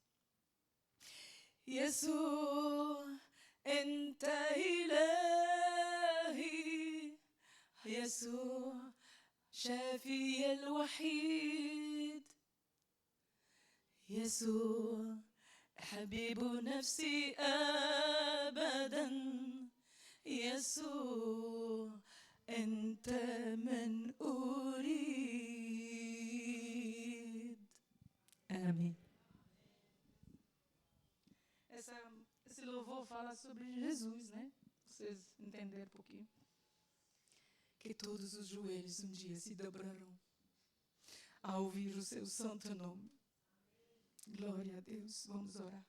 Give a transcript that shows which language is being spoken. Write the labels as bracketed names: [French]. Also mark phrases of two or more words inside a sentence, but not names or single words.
[Arabic] يسوع أنت إلهي يسوع شافي الوحيد يسوع حبيب نفسي أبدا يسوع أنت من أريد آمين. [Portuguese] Esse louvor fala sobre Jesus, né? Vocês entenderam um pouquinho? Que todos os joelhos um dia se dobrarão a ouvir o seu santo nome. Glória a Deus. Vamos orar.